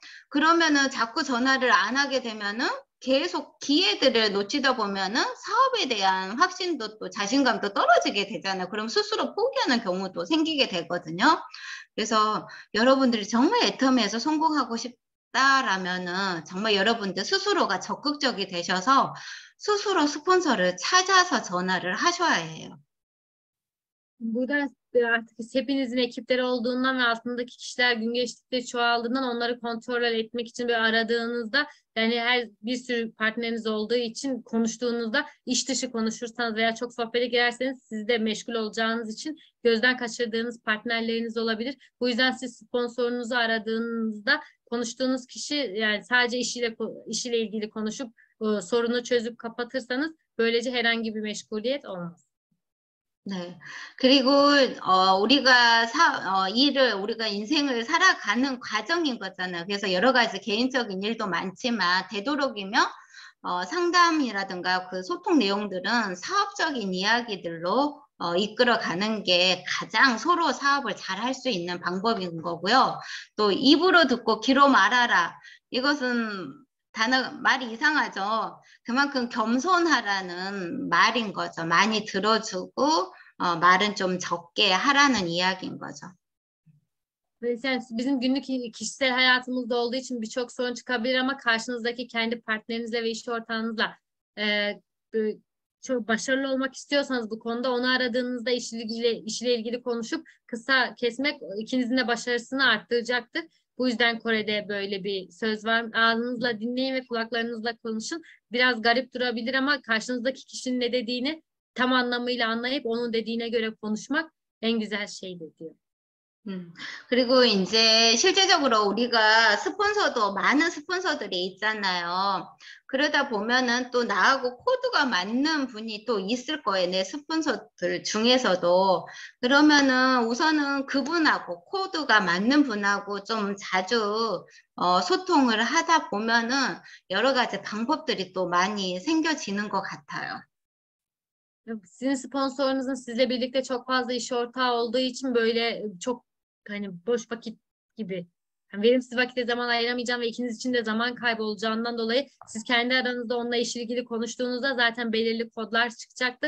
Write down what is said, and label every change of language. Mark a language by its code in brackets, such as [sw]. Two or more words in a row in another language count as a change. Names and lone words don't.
[ko] 그러면은 자꾸 전화를 안 하게 되면은 계속 기회들을 놓치다 보면은 사업에 대한 확신도 또 자신감도 떨어지게 되잖아요. 그럼 스스로 포기하는 경우도 생기게 되거든요. 그래서 여러분들이 정말 애터미에서 성공하고 싶다라면은 정말 여러분들 스스로가 적극적이 되셔서 스스로 스폰서를 찾아서 전화를 하셔야 해요. [tr] Burada artık hepinizin ekipleri olduğundan ve altındaki kişiler gün geçtikçe çoğaldığından onları kontrol etmek için böyle aradığınızda yani her bir sürü partneriniz olduğu için konuştuğunuzda iş dışı konuşursanız veya çok sohbete girerseniz siz de meşgul olacağınız için gözden kaçırdığınız partnerleriniz olabilir. Bu yüzden siz sponsorunuzu aradığınızda konuştuğunuz kişi yani sadece işiyle ilgili konuşup sorunu çözüp kapatırsanız böylece herhangi bir meşguliyet olmaz. [ko] 네. 그리고, 우리가 인생을 살아가는 과정인 거잖아요. 그래서 여러 가지 개인적인 일도 많지만, 되도록이면, 상담이라든가 그 소통 내용들은 사업적인 이야기들로, 이끌어가는 게 가장 서로 사업을 잘 할 수 있는 방법인 거고요. 또 입으로 듣고 귀로 말하라. 이것은 말이 이상하죠. 그만큼 겸손하라는 말인 거죠. 많이 들어주고 말은 좀 적게 하라는 이야기인 거죠. [tr] Yani bizim günlük kişisel hayatımızda olduğu için birçok sorun çıkabilir ama karşınızdaki kendi partnerinizle ve iş ortağınızla çok başarılı olmak istiyorsanız bu konuda onu aradığınızda işle ilgili konuşup kısa kesmek ikinizin de başarısını arttıracaktır. Bu yüzden Kore'de böyle bir söz var. Ağzınızla dinleyin ve kulaklarınızla konuşun. Biraz garip durabilir ama karşınızdaki kişinin ne dediğini tam anlamıyla anlayıp onun dediğine göre konuşmak en güzel şeydir diyor. [ko] 그리고 이제 실제적으로 우리가 스폰서도 많은 스폰서들이 있잖아요. 그러다 보면은 또 나하고 코드가 맞는 분이 또 있을 거예요. 내 스폰서들 중에서도. 그러면은 우선은 그분하고 코드가 맞는 분하고 좀 자주 소통을 하다 보면은 여러 가지 방법들이 또 많이 생겨지는 것 같아요. [tr] Sizin sponsorunuzun sizle birlikte çok fazla iş ortağı olduğu için böyle çok hani boş vakit gibi yani verimsiz vakite zaman ayıramayacağım ve ikiniz için de zaman kaybı olacağından dolayı siz kendi aranızda onunla işle ilgili konuştuğunuzda zaten belirli kodlar çıkacaktır.